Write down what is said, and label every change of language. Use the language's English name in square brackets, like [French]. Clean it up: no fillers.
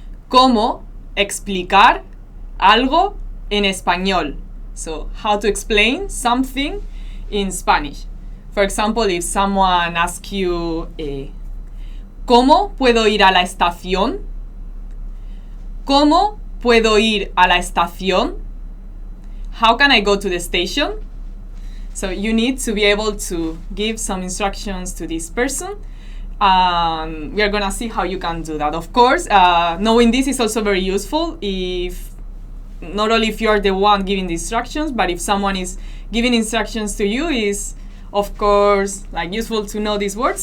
[Spanish] ¿Cómo explicar algo en español? [English] So, how to explain something in Spanish. For example, if someone asks you, [Spanish] ¿cómo puedo ir a la estación? ¿Cómo puedo ir a la estación? [English] How can I go to the station? So you need to be able to give some instructions to this person. We are going to see how you can do that. Of course, knowing this is also very useful not only if you are the one giving the instructions, but if someone is giving instructions to you, is of course useful to know these words.